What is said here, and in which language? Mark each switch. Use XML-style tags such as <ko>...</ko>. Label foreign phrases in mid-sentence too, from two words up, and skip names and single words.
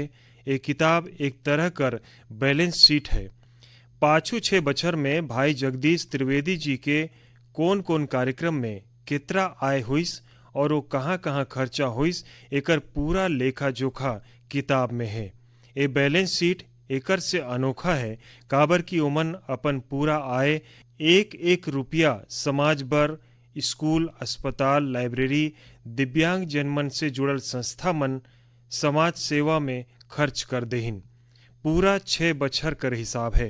<hne>ये किताब एक तरह कर</hne> <en>balance sheet</en> <hne>है। पाछू 6 बछर में भाई जगदीश त्रिवेदी जी के कौन कौन कार्यक्रम में कितना आय हुईस और वो कहाँ कहाँ खर्चा हुईस एकर पूरा लेखा जोखा किताब में है। ये</hne> <en>balance sheet</en> <hne>एकर से अनोखा है काबर की ओमन अपन पूरा आय एक एक रुपया समाज बर, स्कूल, अस्पताल, लाइब्रेरी, दिव्यांग जनमन से जुड़ल संस्था मन समाज सेवा में खर्च कर देहिन। पूरा 6 बछर कर हिसाब है।</hne>